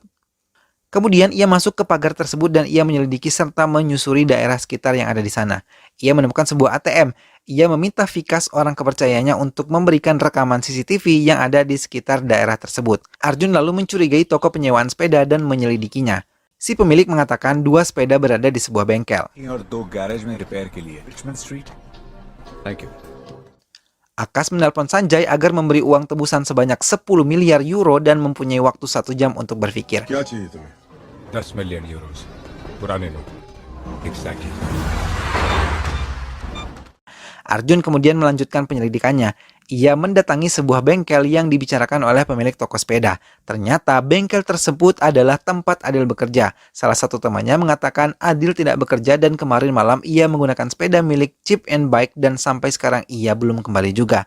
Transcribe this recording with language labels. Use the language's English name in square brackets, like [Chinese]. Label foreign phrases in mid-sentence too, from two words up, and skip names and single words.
[Indonesian] Kemudian ia masuk ke pagar tersebut dan ia menyelidiki serta menyusuri daerah sekitar yang ada di sana. Ia menemukan sebuah ATM. Ia meminta Vikas, orang kepercayaannya, untuk memberikan rekaman CCTV yang ada di sekitar daerah tersebut. Arjun lalu mencurigai toko penyewaan sepeda dan menyelidikinya. Si pemilik mengatakan 2 sepeda berada di sebuah bengkel. [Hindi] और 2 गैरेज में रिपेयर के लिए रिचमंड स्ट्रीट [English] Thank you. [Indonesian] Akash menelpon Sanjay agar memberi uang tebusan sebanyak 10 miliar euro dan mempunyai waktu 1 jam untuk berpikir. [Hindi] क्या चाहिए तुम्हें? 10 [English] million euros [Hindi] पुराने नोट एग्जैक्टली [Indonesian] Arjun kemudian melanjutkan penyelidikannya. Ia mendatangi sebuah bengkel yang dibicarakan oleh pemilik toko sepeda. Ternyata bengkel tersebut adalah tempat Adil bekerja. Salah satu temannya mengatakan Adil tidak bekerja dan kemarin malam ia menggunakan sepeda milik Chip and Bike dan sampai sekarang ia belum kembali juga.